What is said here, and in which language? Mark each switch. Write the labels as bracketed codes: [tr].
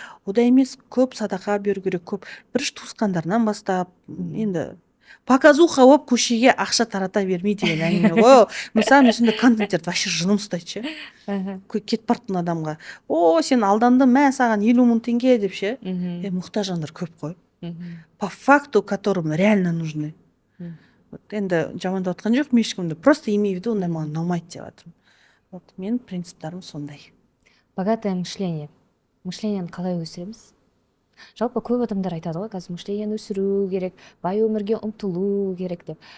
[kk] Ода емес, көп садақа беру керек, көп бірінші туысқандарынан бастап, енді показуха болып көшеге ақша тарата бермей деген әңгіме ғой. Мысалы, мен сондай контенттерді вообще жыным ұстайды ше. Кетіп бартын адамға, сен алдандың, саған 50 000 теңге деп ше. Мұқтаж жандар көп қой. [ru] По факту, которым реально нужны. [kk] Енді жамандап отқан жоқ ешкімді, [ru] просто имею в виду, [kk] ондай маған ұнамайды деп жатырмын. Мен принциптарым сондай. [ru] Богатое мышление. [kk] Мышлениені қалай өсіреміз? Жалпы көп адамдар айтады ғой, қазір мышлениені өсіру керек, бай өмірге ұмтылу керек деп.